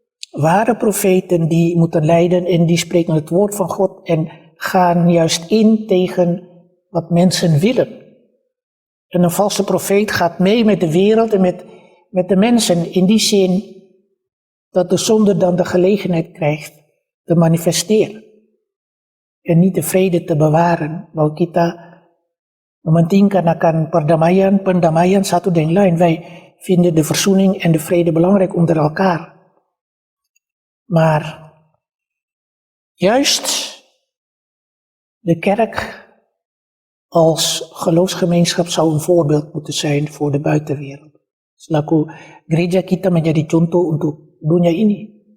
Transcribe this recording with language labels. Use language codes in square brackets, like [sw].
[nl] Ware profeten die moeten lijden en die spreken het woord van God en gaan juist in tegen wat mensen willen. En een valse profeet gaat mee met de wereld en met de mensen in die zin dat de zonde dan de gelegenheid krijgt te manifesteren. En niet de vrede te bewaren. [id] Bahwa kita mementingkan akan pendamaian satu dengan lain. [nl] Wij vinden de verzoening en de vrede belangrijk onder elkaar. Maar juist de kerk als geloofsgemeenschap zou een voorbeeld moeten zijn voor de buitenwereld. [id] Selaku gereja kita menjadi contoh untuk dunia ini.